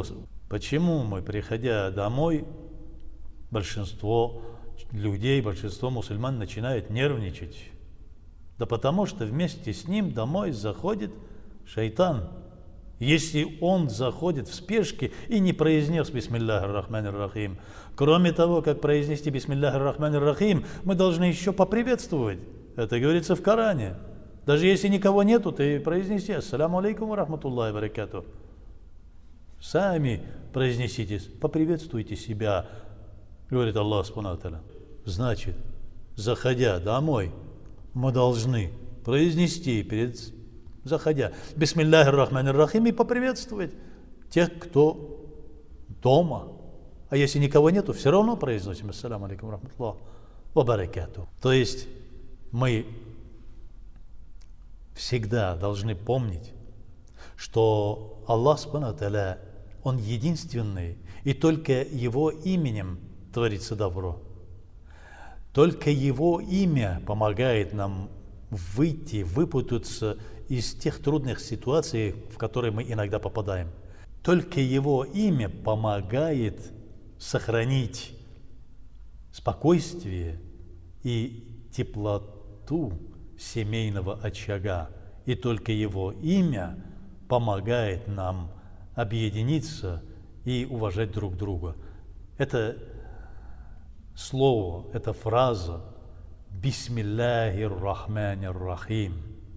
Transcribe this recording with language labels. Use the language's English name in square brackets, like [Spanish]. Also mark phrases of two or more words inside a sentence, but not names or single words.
[Russian] Почему мы, приходя домой, большинство людей, большинство мусульман начинают нервничать? Да потому что вместе с ним домой заходит шайтан. Если он заходит в спешке и не произнес [Arabic] بسم الله الرحمن الرحيم, [Russian] кроме того, как произнести [Arabic] بسم الله الرحمن الرحيم, [Russian] мы должны еще поприветствовать. Это говорится в Коране. Даже если никого нету, ты произнеси [Arabic] السلام عليكم ورحمة الله وبركاته. [Russian] Сами произнесите, поприветствуйте себя, говорит [Arabic] الله سبحانه وتعالى. [Russian] Значит, заходя домой, мы должны произнести заходя [Arabic] بسم الله الرحمن الرحيم [Russian] и поприветствовать тех, кто дома. А если никого нету, все равно произносим [Arabic] السلام عليكم ورحمة الله وبركاته. [Russian] То есть мы всегда должны помнить, что [Arabic] الله سبحانه وتعالى, [Russian] Он единственный, и только Его именем творится добро. Только Его имя помогает нам выпутаться из тех трудных ситуаций, в которые мы иногда попадаем. Только Его имя помогает сохранить спокойствие и теплоту семейного очага. И только Его имя помогает нам объединиться и уважать друг друга. Это слово, эта фраза [Arabic] «بسم الله الرحمن الرحيم».